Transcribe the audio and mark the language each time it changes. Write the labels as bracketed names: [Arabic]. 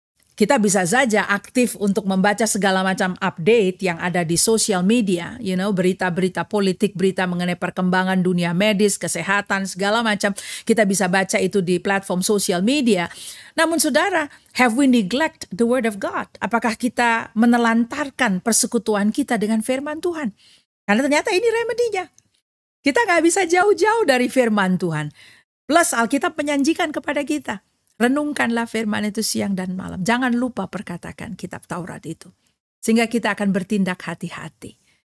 [Indonesian] Kita bisa saja aktif untuk membaca segala macam update yang ada di sosial media, berita-berita politik, berita mengenai perkembangan dunia medis, kesehatan, segala macam. Kita bisa baca itu di platform sosial media. Namun saudara, [English] have we neglect the word of God? [Indonesian] Apakah kita menelantarkan persekutuan kita dengan firman Tuhan? Karena ternyata ini remedinya. Kita nggak bisa jauh-jauh dari firman Tuhan. Plus Alkitab menjanjikan kepada kita, renungkanlah firman itu siang dan malam. Jangan lupa perkatakan kitab Taurat itu. Sehingga kita akan bertindak hati-hati.